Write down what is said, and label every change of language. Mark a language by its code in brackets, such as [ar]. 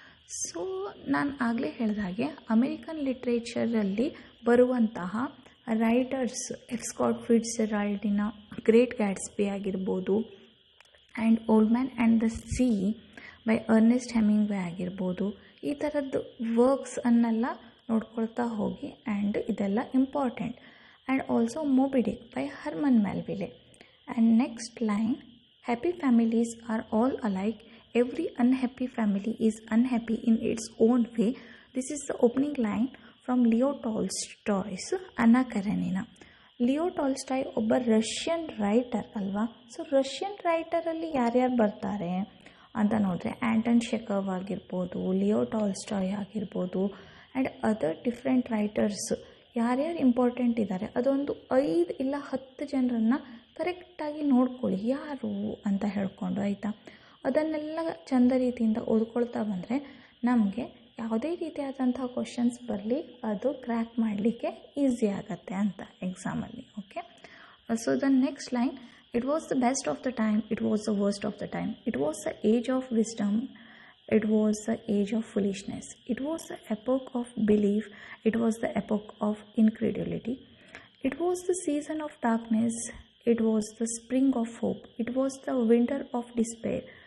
[kn] So ನಾನು ಆಗಲೇ ಹೇಳಿದ ಹಾಗೆ ಅಮೇರಿಕನ್ ಲಿಟ್ರೇಚರಲ್ಲಿ ಬರುವಂತಹ writers F Scott ಫಿಟ್ಜ್‌ಜೆರಾಲ್ಡಿನ great Gatsby ಆಗಿರ್ಬೋದು, and old man and the sea by Ernst Hemingway ಆಗಿರ್ಬೋದು, ಈ ಥರದ್ದು ವರ್ಕ್ಸ್ ಅನ್ನೆಲ್ಲ ನೋಡ್ಕೊಳ್ತಾ ಹೋಗಿ. [en] And ಇದೆಲ್ಲ important. And also Moby Dick by Herman Melville. And next line, happy families are all alike, every unhappy family is unhappy in its own way. This is the opening line from Leo Tolstoy's Anna Karenina. [kn] Leo Tolstoy ಒಬ್ಬ Russian writer ಅಲ್ವಾ. So Russian ರೈಟರಲ್ಲಿ ಯಾರ್ಯಾರು ಬರ್ತಾರೆ ಅಂತ ನೋಡಿದ್ರೆ ಆ್ಯಂಟನ್ ಚೆಖವ್ ಆಗಿರ್ಬೋದು, Leo Tolstoy ಆಗಿರ್ಬೋದು, and other different writers ಯಾರ್ಯಾರು important ಇದ್ದಾರೆ ಅದೊಂದು 5 ಇಲ್ಲ 10 ಜನರನ್ನು ಕರೆಕ್ಟಾಗಿ ನೋಡ್ಕೊಳ್ಳಿ ಯಾರು ಅಂತ ಹೇಳ್ಕೊಂಡು, ಆಯಿತಾ. ಅದನ್ನೆಲ್ಲ ಚಂದ ರೀತಿಯಿಂದ ಓದ್ಕೊಳ್ತಾ ಬಂದರೆ ನಮಗೆ ಯಾವುದೇ ರೀತಿಯಾದಂಥ ಕ್ವಶನ್ಸ್ ಬರಲಿ ಅದು ಕ್ರ್ಯಾಕ್ ಮಾಡಲಿಕ್ಕೆ ಈಸಿ ಆಗುತ್ತೆ ಅಂತ ಎಕ್ಸಾಮಲ್ಲಿ. [en] so the next line, it was the best of the time, it was the worst of the time, it was the age of wisdom, it was the age of foolishness, it was the epoch of belief, it was the epoch of incredulity, it was the season of darkness, it was the spring of hope, it was the winter of despair,